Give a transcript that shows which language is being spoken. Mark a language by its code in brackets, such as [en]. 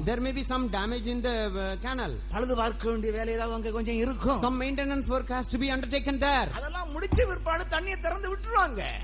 [en] There may be some damage in the canal. [ta] பழுது பார்க்க வேண்டிய வேலை ஏதாவது அங்க கொஞ்சம் இருக்கும். [en] Some maintenance work has to be undertaken there. [ta] அதெல்லாம் முடிச்ச பிற்பாடு தண்ணியை திறந்து விட்டுருவாங்க.